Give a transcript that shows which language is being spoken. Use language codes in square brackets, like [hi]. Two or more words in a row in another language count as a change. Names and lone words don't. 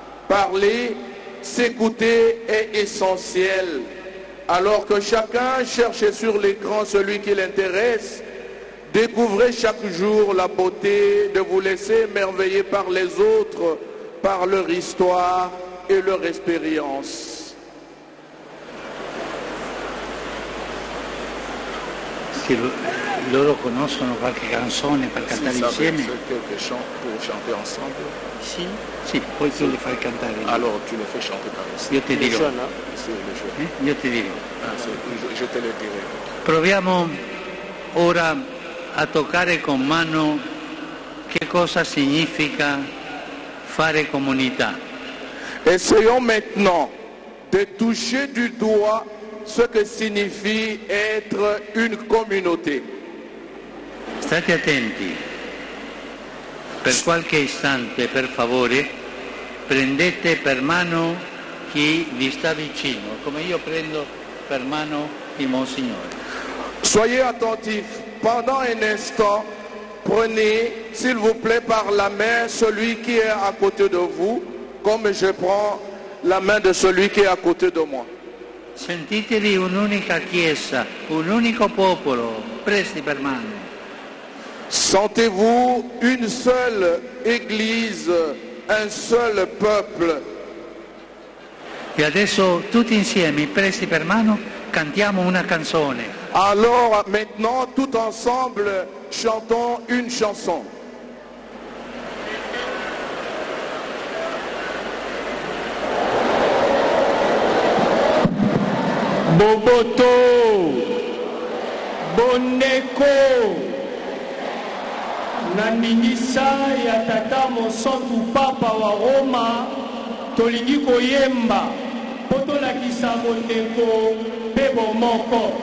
[fr] Parler, s'écouter est essentiel. Alors que chacun cherche sur l'écran celui qui l'intéresse, découvrez chaque jour la beauté de vous laisser émerveiller par les autres, par leur histoire e leur esperienza. [it] Se loro conoscono qualche canzone per cantare insieme? [fr] Quelques chants pour chanter ensemble. [it] Sì, sì, poi tu le fai cantare. [fr] Alors tu le fais chanter par ici. [it] Io ti dirò. [fr] C'est le jeu. [it] Io ti dirò. [fr] Je te le dirai. [it] Proviamo ora a toccare con mano che cosa significa fare comunità. [fr] Essayons maintenant de toucher du doigt ce que signifie être une communauté. [it] State attenti. Per qualche istante, per favore, prendete per mano chi vi sta vicino, come io prendo per mano il Monsignore. [fr] Soyez attentifs. Pendant un instant, prenez, s'il vous plaît, par la main celui qui est à côté de vous, comme je prends la main de celui qui est à côté de moi. [it] Sentitevi un'unica chiesa, un unico popolo, presi per mano. [fr] Sentez-vous une seule église, un seul peuple. [it] E adesso tutti insieme, presi per mano, cantiamo una canzone. [fr] Alors maintenant, tout ensemble, chantons une chanson. [ln] Boboto, Bondeko, na ndingisa ya tata mosantu papa wa Roma, tolingi koyemba, po tolakisa Bondeko pe bomoko.